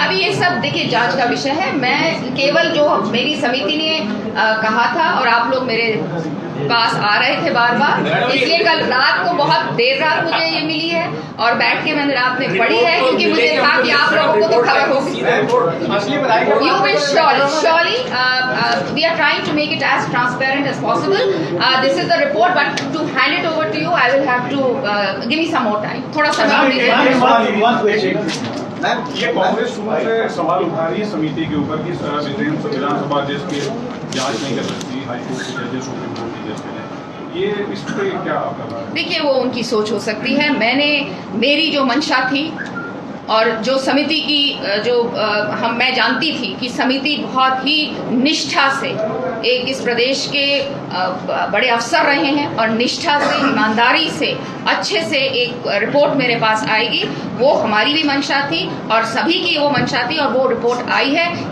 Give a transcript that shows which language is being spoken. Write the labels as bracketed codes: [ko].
[hi] अभी ये सब देखिए जांच का विषय है। मैं केवल जो मेरी समिति ने कहा था, और आप लोग मेरे पास आ रहे थे बार बार, इसलिए कल रात को बहुत देर रात मुझे ये मिली है और बैठ के मैंने रात में पढ़ी है, क्योंकि मुझे था कि आप लोगों को तो खबर होगी। [en] You will surely we are trying to make it as transparent as possible. This is the report, but to hand it over to you, I will have to give me some more time. [hi] थोड़ा समय दीजिए। Ma'am ये कांग्रेस शुरू से सवाल उठा रही है समिति के ऊपर कि विधानसभा अध्यक्ष की जांच नहीं कर सकती, हाईकोर्ट के जजेस सुप्रीम कोर्ट के जज ने, ये इस पे क्या आपका? देखिए वो उनकी सोच हो सकती है। मेरी जो मंशा थी और जो समिति की मैं जानती थी कि समिति बहुत ही निष्ठा से इस प्रदेश के बड़े अफसर रहे हैं और निष्ठा से, ईमानदारी से, अच्छे से एक रिपोर्ट मेरे पास आएगी, वो हमारी भी मंशा थी और सभी की वो मंशा थी और वो रिपोर्ट आई है।